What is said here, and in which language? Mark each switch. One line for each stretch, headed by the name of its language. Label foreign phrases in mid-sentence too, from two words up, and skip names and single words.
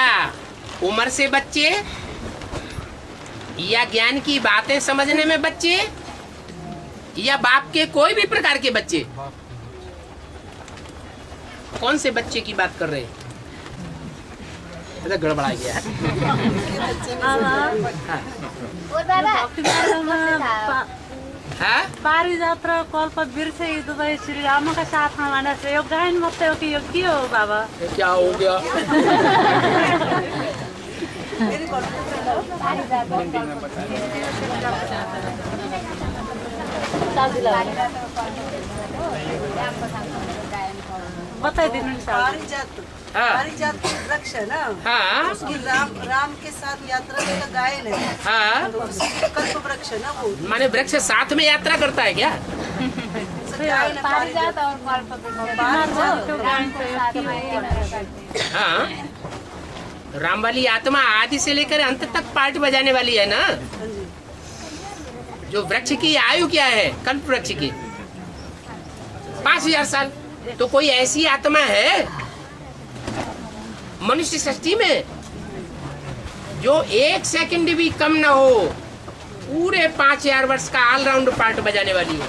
Hindi: उम्र से बच्चे या ज्ञान की बातें समझने में बच्चे या बाप के कोई भी प्रकार के बच्चे? कौन से बच्चे की बात कर रहे हैं? गड़बड़ा गया है। और बाबा हाँ?
Nepali: पारिजात र कल्प वृक्ष यी दुवै श्री रामका साथमा भनेर यो गायन मात्रै हो कि यो के हो बाबा?
Hindi: ये क्या हो गया?
Nepali: बताइदिनु नि
Hindi: पारिजात, हाँ। पारिजात वृक्ष है ना, हाँ उसकी राम के साथ यात्रा का गायन है। हाँ, तो उसकी कल्प वृक्ष है ना वो, माने वृक्ष साथ में यात्रा करता है क्या? गायन है पारिजात।
Nepali: और कल्प त्यो गायन चाहिँ
Hindi: हाँ, राम वाली आत्मा आदि से लेकर अंत तक पार्ट बजाने वाली है ना। जो वृक्ष की आयु क्या है? कल्प वृक्ष की 5000 साल। तो कोई ऐसी आत्मा है मनुष्य सृष्टि में जो 1 सेकंड भी कम ना हो, पूरे 5000 वर्ष का
English: all-round part
Hindi: बजाने वाली हो?